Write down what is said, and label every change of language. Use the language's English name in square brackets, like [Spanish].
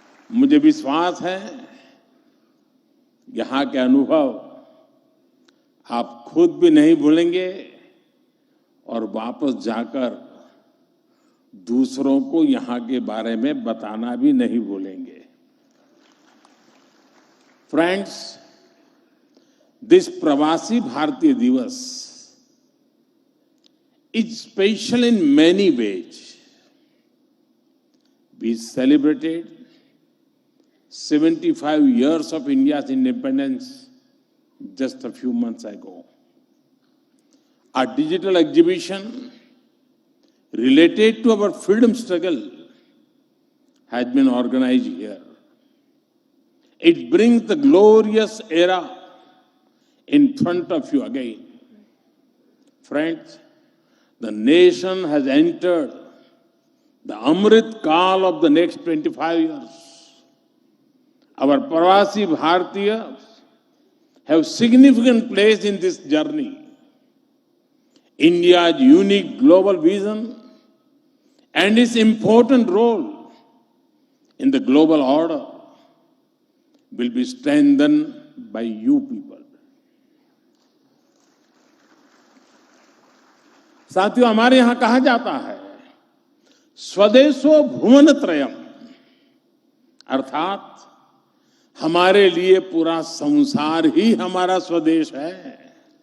[Hindi] मुझे विश्वास है यहाँ के अनुभव आप खुद भी नहीं भूलेंगे और वापस जाकर दूसरों को यहाँ के बारे में बताना भी नहीं भूलेंगे। [English] Friends, this Pravasi Bharatiya Divas is special in many ways. We celebrated 75 years of India's independence just a few months ago. Our digital exhibition related to our freedom struggle has been organized here. It brings the glorious era in front of you again. Friends, the nation has entered the Amrit Kal of the next 25 years. Our Pravasi Bharatiyas have significant place in this journey. India's unique global vision and its important role in the global order will be strengthened by you people. [Hindi] साथियों, हमारे यहां कहा जाता है [Sanskrit] स्वदेशो भुवन त्रयम, [Hindi] अर्थात हमारे लिए पूरा संसार ही हमारा स्वदेश है।